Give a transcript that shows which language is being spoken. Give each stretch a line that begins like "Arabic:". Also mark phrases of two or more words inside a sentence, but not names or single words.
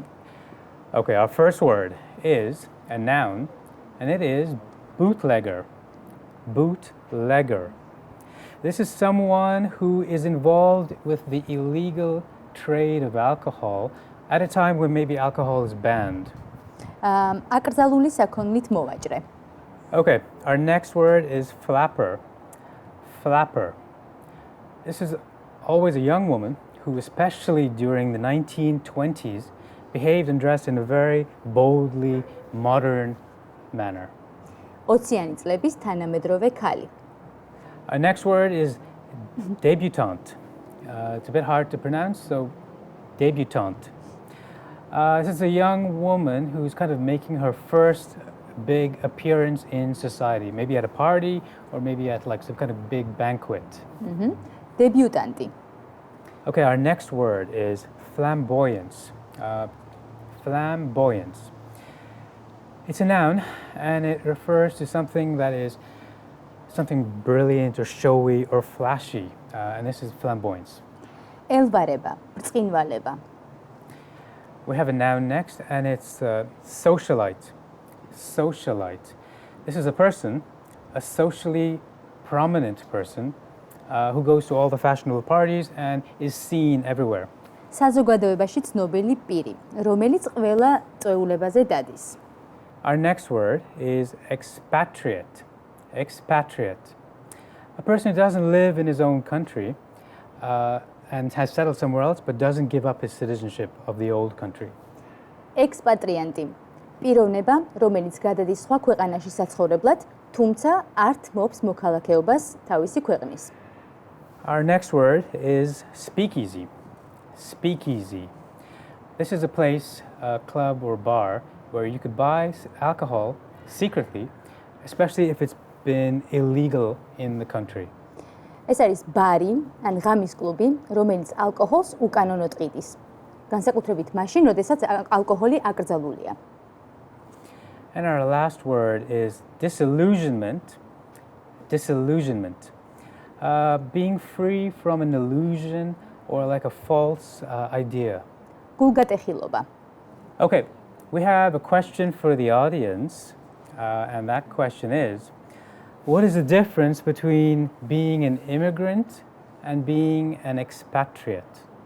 English: Okay, our first word is a noun and it is bootlegger. Bootlegger. This is someone who is involved with the illegal trade of alcohol at a time when maybe alcohol is banned.
Georgian: აკრძალული საქონლით მოვაჭრე.
English: Okay, our next word is flapper. Flapper. This is always a young woman who, especially during the 1920s, behaved and dressed in a very boldly modern manner.
Georgian: 20-იანი წლების თანამედროვე ქალი.
English: Our next word is debutante. It's a bit hard to pronounce, so debutante. This is a young woman who's kind of making her first big appearance in society, maybe at a party or maybe at like some kind of big banquet. Debutante. Okay, our next word is flamboyance. Flamboyance. It's a noun and it refers to something that is something brilliant or showy or flashy, and this is flamboyance.
Georgian: ელვარება, ბრწყინვალება.
English: We have a noun next and it's socialite. Socialite. This is a person, a socially prominent person who goes to all the fashionable parties and is seen everywhere.
Georgian: საზოგადოებაში ცნობილი პირი, რომელიც ყველა წვეულებაზე დადის.
English: Our next word is expatriate. Expatriate. A person who doesn't live in his own country and has settled somewhere else but doesn't give up his citizenship of the old country.
Georgian: ექსპატრიანტი. პიროვნება, რომელიც გადადის სხვა ქვეყანაში საცხოვრებლად, თუმცა არ თმობს მოქალაქეობას თავისი ქვეყნის.
English: Our next word is speakeasy. Speakeasy. This is a place, a club or bar where you could buy alcohol secretly, especially if it's been illegal in the country.
Georgian: ეს არის ბარი ან ღამის კლუბი, რომელიც ალკოჰოლს უკანონოდ ყიდის. განსაკუთრებით მაშინ, როდესაც ალკოჰოლი აკრძალულია.
English: And our last word is disillusionment. Disillusionment. Being free from an illusion or like a false idea.
Georgian: გულგატეხილობა.
English: Okay, we have a question for the audience, and that question is, what is the difference between being an immigrant and being an expatriate?